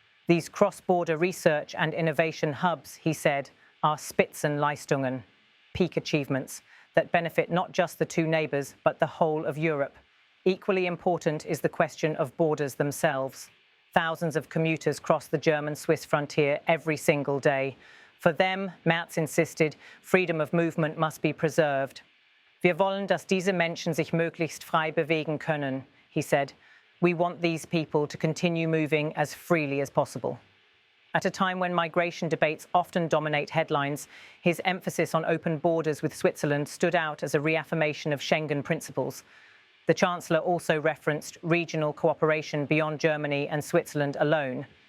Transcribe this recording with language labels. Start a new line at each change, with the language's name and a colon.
English: These cross-border research and innovation hubs, he said, are Spitzenleistungen, peak achievements, that benefit not just the two neighbours but the whole of Europe. Equally important is the question of borders themselves. Thousands of commuters cross the German-Swiss frontier every single day. For them, Merz insisted, freedom of movement must be preserved.
German: Wir wollen, dass diese Menschen sich möglichst frei bewegen können, he said.
English: We want these people to continue moving as freely as possible. At a time when migration debates often dominate headlines, his emphasis on open borders with Switzerland stood out as a reaffirmation of Schengen principles. The Chancellor also referenced regional cooperation beyond Germany and Switzerland alone.